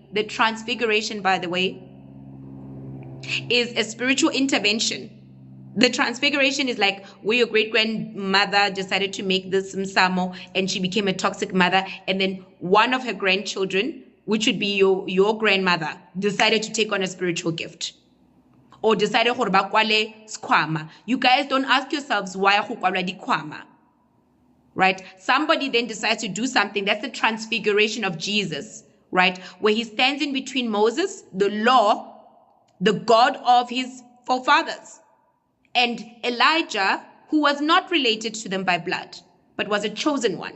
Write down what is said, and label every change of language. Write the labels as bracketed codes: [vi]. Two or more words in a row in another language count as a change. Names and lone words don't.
[en] The transfiguration, by the way, is a spiritual intervention. The transfiguration is like where your great-grandmother decided to make this msamo and she became a toxic mother, and then one of her grandchildren, which would be your grandmother, decided to take on a spiritual gift. Or decided [nso] gore ba kwale skhwama. [en] You guys don't ask yourselves why [nso] go kwalwa dikhwama. [en] Right? Somebody then decides to do something. That's the transfiguration of Jesus, right? Where he stands in between Moses, the law, the God of his forefathers, and Elijah, who was not related to them by blood, but was a chosen one.